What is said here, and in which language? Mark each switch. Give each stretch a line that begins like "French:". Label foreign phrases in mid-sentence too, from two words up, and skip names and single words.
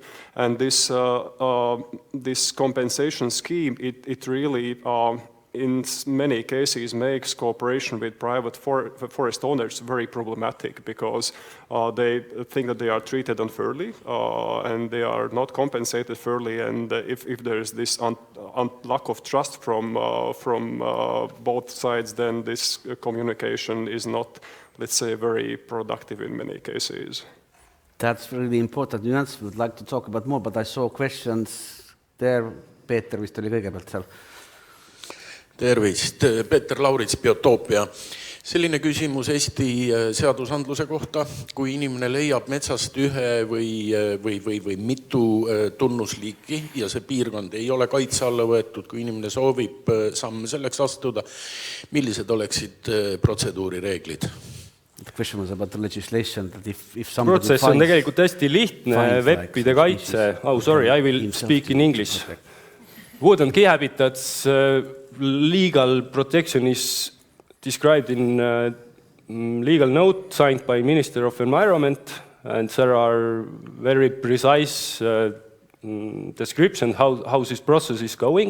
English: And this compensation scheme, it really in many cases makes cooperation with private forest owners very problematic, because they think that they are treated unfairly and they are not compensated fairly, and if there is this lack of trust from both sides, then this communication is not, let's say, very productive in many cases. That's really important nuance. Would like to talk about more, but I saw questions there.
Estonian: Peeter vist oli kõigepealt seal. Tervist, Peeter Laurits, Biotoopia. Selline küsimus Eesti seadusandluse kohta, kui inimene leiab metsast ühe või mitu tunnusliiki ja see piirkond ei ole kaitse alla võetud, kui inimene soovib samme selleks astuda, millised oleksid protseduurireeglid?
English: The question was about the legislation that if somebody
Estonian: protsess on tegelikult hästi lihtne, veppide kaitse.
English: Oh, sorry, I will speak in English. Okay. Woodland Key Habitats legal protection is described in legal note signed by Minister of Environment, and there are very precise description how this process is going.